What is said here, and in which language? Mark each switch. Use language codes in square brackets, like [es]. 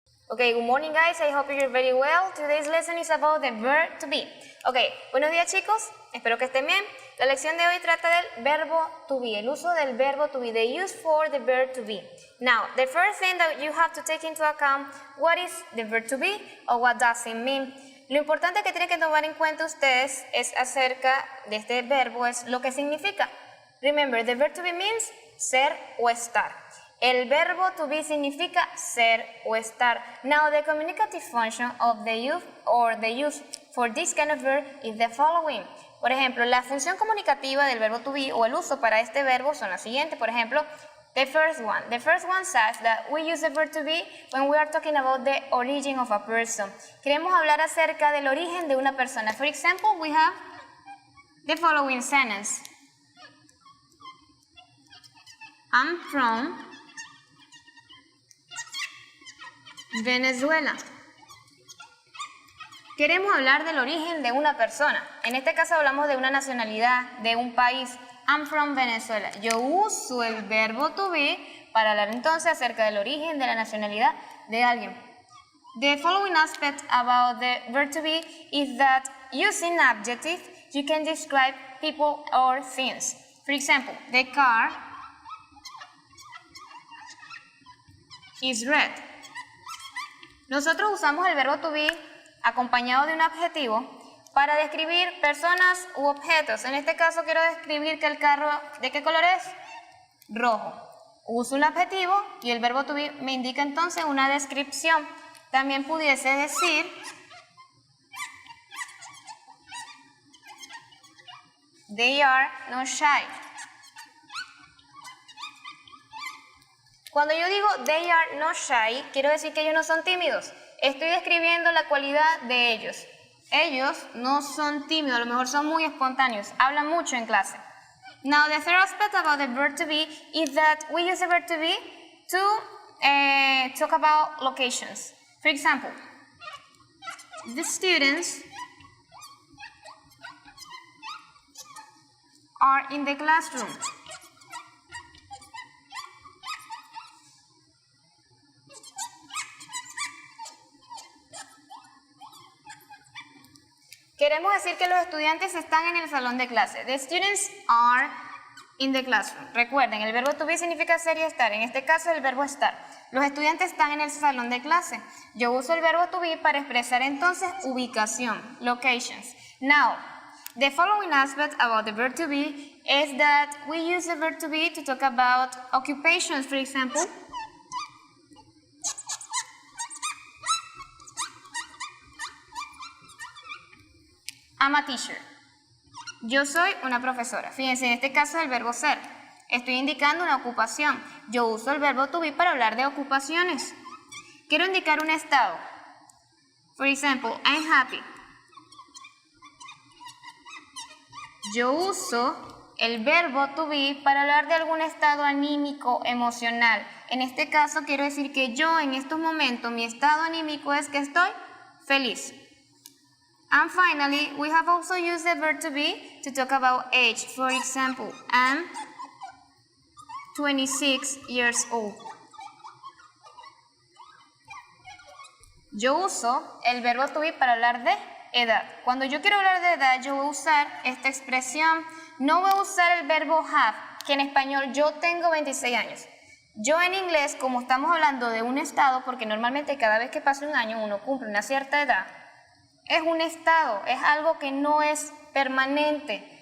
[en] Okay, good morning guys, I hope you're very well. Today's lesson is about the verb to be. [es] Okay, buenos días chicos, espero que estén bien. La lección de hoy trata del verbo to be, el uso del verbo to be, [en] the use for the verb to be. Now, the first thing that you have to take into account, what is the verb to be or what does it mean? [es] Lo importante que tienen que tomar en cuenta ustedes es acerca de este verbo, es lo que significa. [en] Remember, the verb to be means [es] ser o estar. El verbo to be significa ser o estar. [en] Now, the communicative function of the use or the use for this kind of verb is the following. [es] Por ejemplo, la función comunicativa del verbo to be o el uso para este verbo son las siguientes. Por ejemplo, [en] the first one. The first one says that we use the verb to be when we are talking about the origin of a person. [es] Queremos hablar acerca del origen de una persona. [en] For example, we have the following sentence. I'm from Venezuela. [es] Queremos hablar del origen de una persona. En este caso hablamos de una nacionalidad, de un país. [en] I'm from Venezuela. [es] Yo uso el verbo to be para hablar entonces acerca del origen de la nacionalidad de alguien. [en] The following aspect about the verb to be is that using adjective you can describe people or things. For example, the car is red. [es] Nosotros usamos el verbo to be acompañado de un adjetivo para describir personas u objetos. En este caso quiero describir que el carro, ¿de qué color es? Rojo. Uso un adjetivo y el verbo to be me indica entonces una descripción. También pudiese decir [en] they are not shy. [es] Cuando yo digo [en] they are not shy, [es] quiero decir que ellos no son tímidos. Estoy describiendo la cualidad de ellos. Ellos no son tímidos, a lo mejor son muy espontáneos, hablan mucho en clase. [en] Now, the third aspect about the verb to be is that we use the verb to be to talk about locations. For example, the students are in the classroom. [es] Queremos decir que los estudiantes están en el salón de clase. [en] The students are in the classroom. [es] Recuerden, el verbo to be significa ser y estar. En este caso, el verbo estar. Los estudiantes están en el salón de clase. Yo uso el verbo to be para expresar entonces ubicación, locations. [en] Now, the following aspect about the verb to be is that we use the verb to be to talk about occupations, for example. I'm a teacher. [es] Yo soy una profesora. Fíjense, en este caso es el verbo ser. Estoy indicando una ocupación. Yo uso el verbo to be para hablar de ocupaciones. Quiero indicar un estado. [en] For example, I'm happy. [es] Yo uso el verbo to be para hablar de algún estado anímico, emocional. En este caso quiero decir que yo en estos momentos, mi estado anímico es que estoy feliz. [en] And finally, we have also used the verb to be to talk about age. For example, I'm 26 years old. [es] Yo uso el verbo to be para hablar de edad. Cuando yo quiero hablar de edad, yo voy a usar esta expresión. No voy a usar el verbo have, que en español yo tengo 26 años. Yo en inglés, como estamos hablando de un estado, porque normalmente cada vez que pasa un año uno cumple una cierta edad, es un estado, es algo que no es permanente.